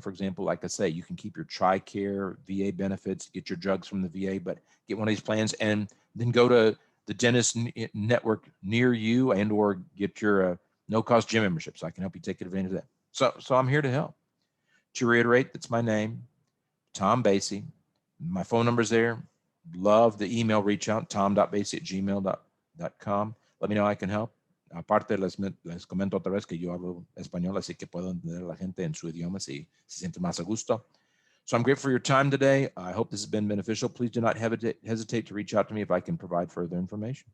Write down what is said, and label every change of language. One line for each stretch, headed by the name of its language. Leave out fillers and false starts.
English: For example, like I say, you can keep your TRICARE VA benefits, get your drugs from the VA, but get one of these plans and then go to the dentist network near you or get your no-cost gym membership. So I can help you take advantage of that. So I'm here to help. To reiterate, that's my name, Tom Basie. My phone number's there. Love the email reach out, tom.basie@gmail.com. Let me know how I can help.
Spanish: Aparte, les comento otra vez que yo hablo español, así que puedo entender a la gente en su idioma si se siente más a gusto.
English: So I'm grateful for your time today. I hope this has been beneficial. Please do not hesitate to reach out to me if I can provide further information.